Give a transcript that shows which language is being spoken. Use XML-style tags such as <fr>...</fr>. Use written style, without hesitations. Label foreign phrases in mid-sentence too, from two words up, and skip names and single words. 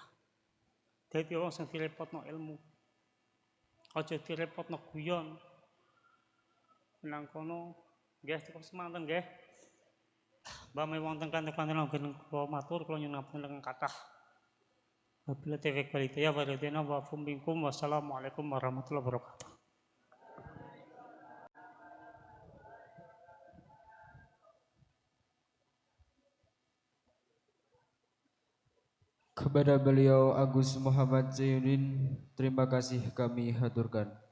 <jv>Dadi wong sing direpotno ilmu. Ojo direpotno guyon. Nang kono nggih cukup semanten nggih. Mbami wonten kanthi-kanthi langgen kula matur kula nyuwun ngapunten kathah.</jv> <ar>وبالله التوفيق والهداية ورضوانا ومنكم. والسلام عليكم ورحمة الله وبركاته.</ar> <id>Kepada beliau Agus Muhammad Zainuddin, terima kasih kami haturkan.</id>